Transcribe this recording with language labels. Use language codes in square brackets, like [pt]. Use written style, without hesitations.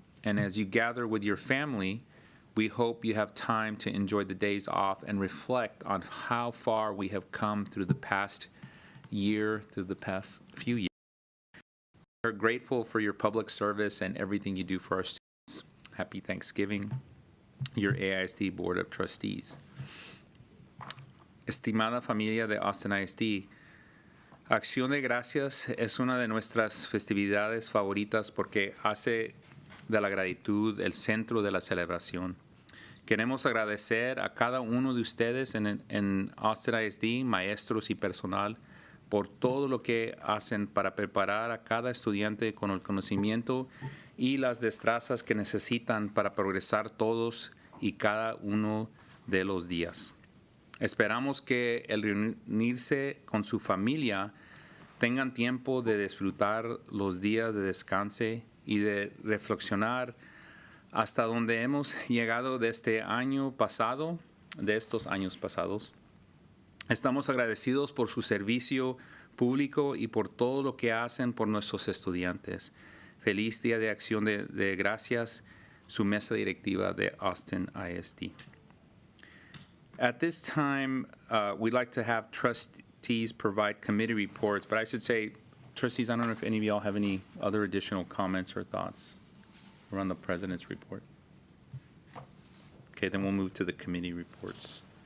[en] And as you gather with your family, we hope you have time to enjoy the days off and reflect on how far we have come through the past year, through the past few years. We're grateful for your public service and everything you do for our students. Happy Thanksgiving. Your AISD Board of Trustees. [es] Estimada familia de Austin ISD, Acción de Gracias es una de nuestras festividades favoritas porque hace de la gratitud el centro de la celebración. Queremos agradecer a cada uno de ustedes en Austin ISD, maestros y personal, por todo lo que hacen para preparar a cada estudiante con el conocimiento y las destrezas que necesitan para progresar todos y cada uno de los días. Esperamos que el reunirse con su familia tengan tiempo de disfrutar los días de descanso y de reflexionar hasta donde hemos llegado de este año pasado, de estos años pasados. Estamos agradecidos por su servicio público y por todo lo que hacen por nuestros estudiantes. Feliz Día de Acción de Gracias, su mesa directiva de Austin ISD. [en] At this time, we'd like to have trustees provide committee reports, but I should say, trustees, I don't know if any of y'all have any other additional comments or thoughts around the president's report. Okay, then we'll move to the committee reports.